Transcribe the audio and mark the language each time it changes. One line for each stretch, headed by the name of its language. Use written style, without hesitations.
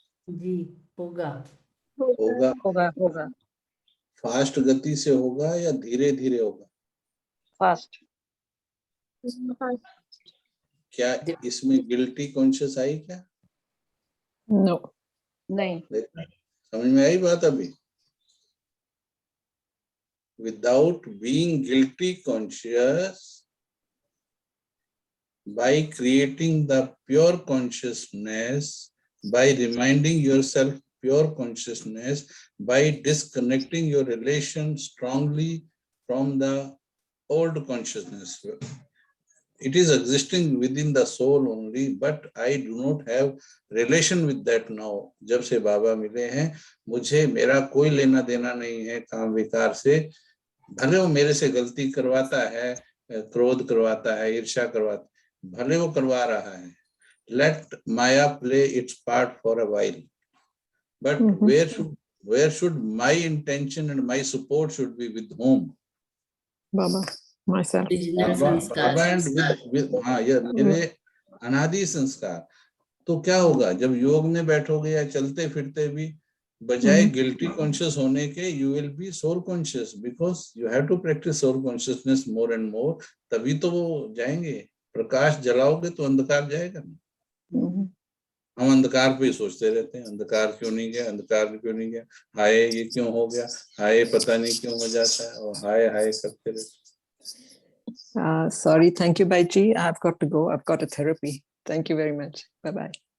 Hindi: जी, होगा। होगा। होगा होगा फास्ट गति से होगा या धीरे धीरे होगा? फास्ट। क्या इसमें गिल्टी कॉन्शियस आई क्या?
English: No.
Hindi: नहीं। समझ में आई बात?
English: अभी without being guilty conscious, by creating the pure consciousness, by reminding yourself pure consciousness, by disconnecting your relation strongly from the old consciousness. It is existing within the soul only, but I do not have relation with that now.
Hindi: जब से बाबा मिले हैं, मुझे मेरा कोई लेना देना नहीं है काम विकार से। भले वो मेरे से गलती करवाता है, क्रोध करवाता है, ईर्ष्या करवाता है, भले वो करवा रहा है।
English: Let Maya play its part for a while, but where should my intention and my support should be with whom? Baba, myself.
Hindi: Baba and with हाँ, ये मेरे अनादि संस्कार। तो क्या होगा जब योग में बैठोगे या चलते फिरते भी, बजाय गिल्टी कॉन्शियस होने के
English: You will be soul conscious, because you have to practice soul consciousness more and more.
Hindi: तभी तो वो जाएंगे। प्रकाश जलाओगे तो अंधकार जाएगा ना। हम अंधकार पे ही सोचते रहते हैं, अंधकार क्यों नहीं गया, अंधकार क्यों नहीं गया, हाय ये क्यों हो गया, हाय पता नहीं क्यों हो जाता है, और हाय हाय करते रहते।
English: Sorry, thank you, Baiji. I've got to go. I've got a therapy. Thank you very much. Bye-bye.